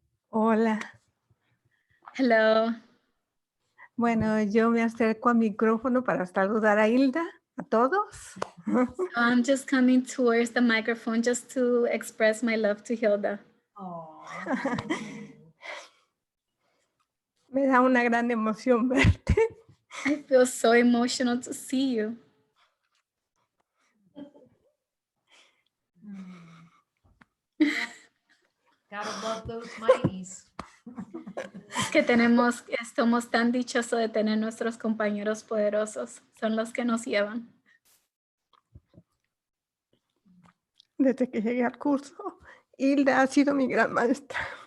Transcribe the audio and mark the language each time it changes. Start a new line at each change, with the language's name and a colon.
Spanish: Hola,
English: Hello.
Spanish: bueno, yo me acerco al micrófono para saludar a Hilda, a todos.
English: I'm just coming towards the microphone just to express my love to Hilda.
Spanish: Me da una gran emoción verte.
English: I feel so emotional to see you. Gotta love those mighties.
Spanish: Es que estamos tan dichosos de tener nuestros compañeros poderosos. Son los que nos llevan. Desde que llegué al curso, Hilda ha sido mi gran maestra.